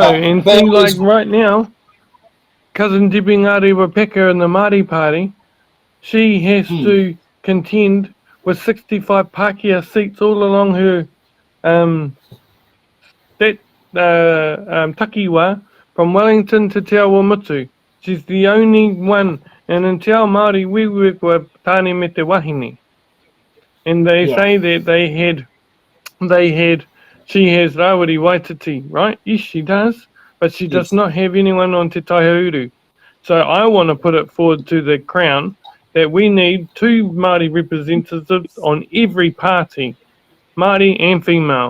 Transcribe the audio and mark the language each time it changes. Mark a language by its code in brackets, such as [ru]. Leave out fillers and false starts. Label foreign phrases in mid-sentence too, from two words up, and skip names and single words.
[en] And things like right now, cousin Debbie Ngāti Wapeka in the Māori Party, she has to contend with 65 Pākehā seats all along her takiwa from Wellington to Te Awamutu. She's the only one, and in [mi] Te Ao Māori [en] we work with [mi] Tāne me te wahine, [en] and they say that she has Rawiri Waititi, right? Yes, she does, but she does not have anyone on Te Taihauru. So I want to put it forward to the Crown that we need 2 Māori representatives on every party, Māori and female.